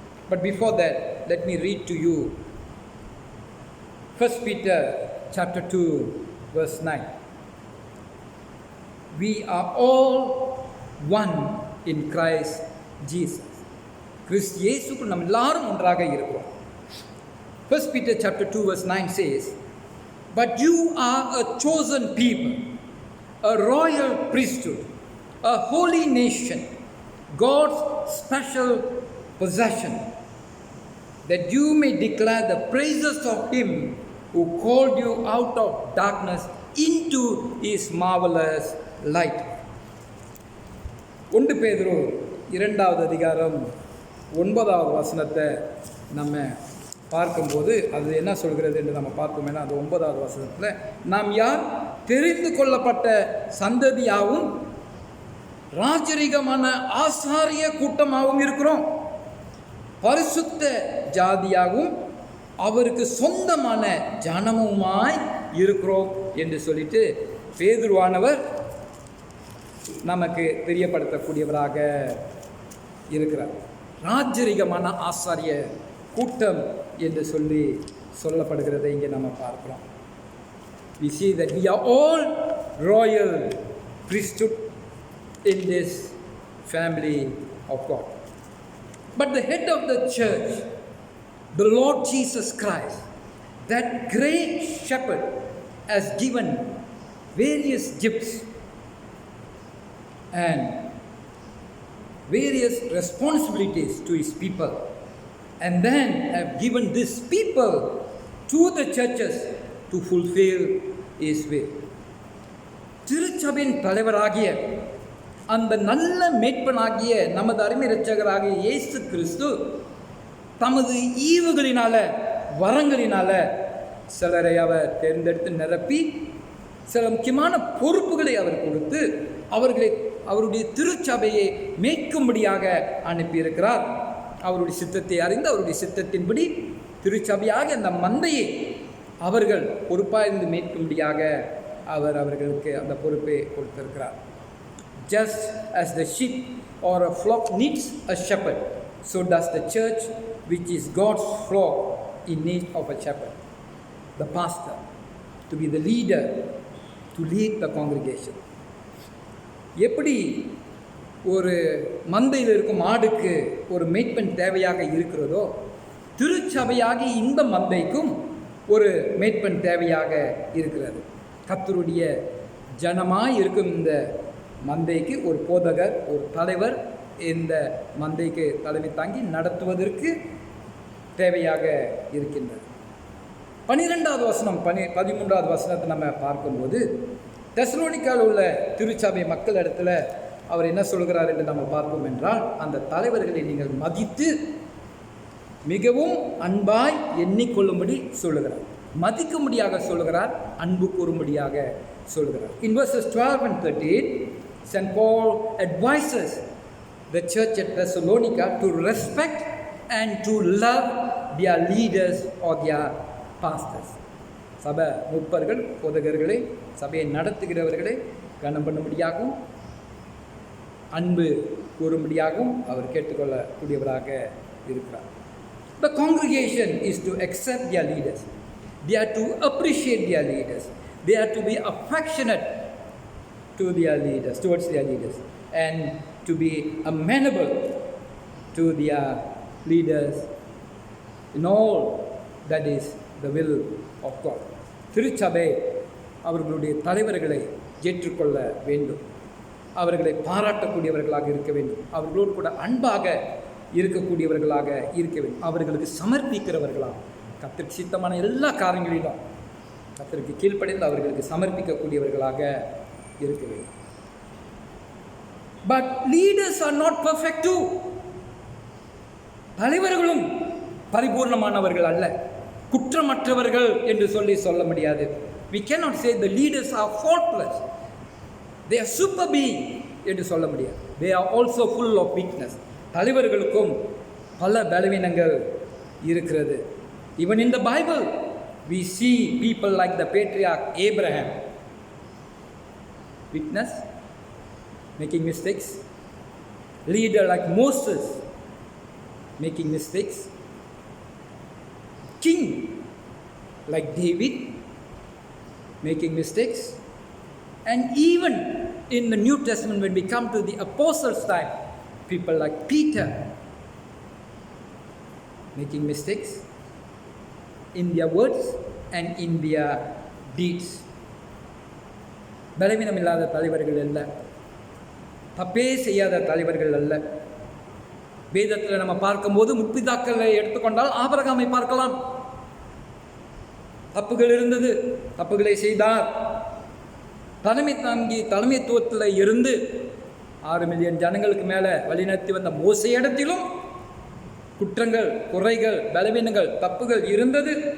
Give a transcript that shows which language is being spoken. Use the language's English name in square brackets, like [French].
[English] But before that, let me read to you 1 Peter chapter 2 verse 9. We are all one in Christ Jesus. [Tamil] கிறிஸ்து இயேசுக்குள் நாம் எல்லாரும் ஒன்றாக இருக்கிறோம். [English] 1 Peter chapter 2 verse 9 says, "But you are a chosen people, a royal priesthood, a holy nation, God's special possession, that you may declare the praises of Him who called you out of darkness into His marvelous light." [Tamil] 1 பேதுரு 2வது அதிகாரம் 9வது வசனத்தை நம்ம பார்க்கும்போது அது என்ன சொல்கிறது என்று நம்ம பார்ப்போம்னா, அது 9வது வசனத்தில், நாம் யார், தெரிந்து கொள்ளப்பட்ட சந்ததியாகவும் ராஜரிகமான ஆசாரிய கூட்டமாகவும் இருக்கிறோம், பரிசுத்த ஜாதியாகவும் அவருக்கு சொந்தமான ஜனமுமாய் இருக்கிறோம் என்று சொல்லிட்டு பேதுருவானவர் நமக்கு தெரியப்படுத்தக்கூடியவராக இருக்கிறார். ராஜரிகமான ஆசாரிய கூட்டம் என்று சொல்லப்படுகிறதை இங்கே நம்ம பார்க்கிறோம். [English] We see that we are all royal priesthood in this family of God. But the head of the church, the Lord Jesus Christ, that great shepherd, has given various gifts and various responsibilities to His people, and then have given these people to the churches to fulfill His will. [Tamil] திருச்சபையின் தலைவராகிய அந்த நல்ல மேய்ப்பனாகிய நமது அருமை இரட்சகராகிய இயேசு கிறிஸ்து தமது ஈவுகளினால, வரங்களினால சிலரை அவர் தேர்ந்தெடுத்து நிரப்பி சில முக்கியமான பொறுப்புகளை அவர் கொடுத்து அவர்களை அவருடைய திருச்சபையை மேய்க்கும்படியாக அனுப்பியிருக்கிறார். அவருடைய சித்தத்தை அறிந்து அவருடைய சித்தத்தின்படி திருச்சபையாக அந்த மந்தையை அவர்கள் பொறுப்பாய்ந்து மேய்க்கும்படியாக அவர்களுக்கு அந்த பொறுப்பை கொடுத்திருக்கிறார். [English] Just as the sheep or a flock needs a shepherd, so does the church, which is God's flock, in need of a shepherd, the pastor, to be the leader, to lead the congregation. [Tamil] எப்படி ஒரு மந்தையில் இருக்கும் ஆடுக்கு ஒரு மேய்ப்பன் தேவையாக இருக்கிறதோ, திருச்சபையாகி இந்த மந்தைக்கும் ஒரு மேய்ப்பன் தேவையாக இருக்கிறது. கர்த்தருடைய ஜனமாய் இருக்கும் இந்த மந்தைக்கு ஒரு போதகர், ஒரு தலைவர் இந்த மந்தைக்கு தலைமை தாங்கி நடத்துவதற்கு தேவையாக இருக்கின்றது. 12வது வசனம் 13வது வசனத்தை நம்ம பார்க்கும்போது தெசலோனிக்காவில் உள்ள திருச்சபை மக்கள் இடத்துல அவர் என்ன சொல்கிறார் என்று நம்ம பார்ப்போம் என்றால், அந்த தலைவர்களை நீங்கள் மதித்து மிகவும் அன்பாய் எண்ணிக்கொள்ளும்படி சொல்லுகிறார். மதிக்கும்படியாக சொல்கிறார், அன்பு கூறும்படியாக சொல்கிறார். [English] In verses 12 and 13, St. Paul advises the church at Thessalonica to respect and to love their leaders or their pastors. [Tamil] சபை முப்பர்கள், போதகர்களை, சபையை நடத்துகிறவர்களை கனம் பண்ணும்படியாகவும் அன்பு கூறும்படியாகவும் அவர் கேட்டுக்கொள்ளக்கூடியவராக இருக்கிறார். [English] The congregation is to accept their leaders. They are to appreciate their leaders. They are to be affectionate to their leaders, towards their leaders, and to be amenable to their leaders in all that is the will of God. [Tamil] திருச்சபை அவர்களுடைய தலைவர்களை ஏற்றுக்கொள்ள வேண்டும், அவர்களை பாராட்டக்கூடியவர்களாக இருக்க வேண்டும், அவர்களோடு கூட அன்பாக இருக்கக்கூடியவர்களாக இருக்க வேண்டும், அவர்களுக்கு சமர்ப்பிக்கிறவர்களாக, கர்த்தருக்கு சித்தமான எல்லா காரியங்களிலும் கர்த்தருக்கு கீழ்ப்படிந்து அவர்களுக்கு சமர்ப்பிக்கக்கூடியவர்களாக இருக்க வேண்டும். [English] But leaders are not perfect too. [Tamil] தலைவர்களும் பரிபூர்ணமானவர்கள் அல்ல, குற்றமற்றவர்கள் என்று சொல்ல முடியாது. [English] We cannot say the leaders are faultless. They are super being [Tamil] என்று சொல்ல முடியாது. [English] They are also full of weakness. [Tamil] தலைவர்களுக்கும் பல பலவீனங்கள் இருக்கிறது. [English] Even in the Bible we see people like the patriarch Abraham. Weakness, making mistakes. Leader like Moses, making mistakes. King like David, making mistakes. And even in the New Testament, when we come to the apostles' time, people like Peter, making mistakes in their words and in their deeds. [Tamil] பலவீனம் இல்லாத தலைவர்கள் அல்ல, தப்பே செய்யாத தலைவர்கள் அல்ல. வேதத்தில் நம்ம பார்க்கும்போது முற்பிதாக்களை எடுத்துக்கொண்டால் ஆபிரகாமை பார்க்கலாம். தப்புகள் இருந்தது, தப்புகளை செய்தார். தலைமைத்துவத்தில் இருந்து 6 மில்லியன் ஜனங்களுக்கு மேலே வழிநடத்தி வந்த மோசே இடத்திலும் குற்றங்கள், குறைகள், பலவீனங்கள், தப்புகள் இருந்தது.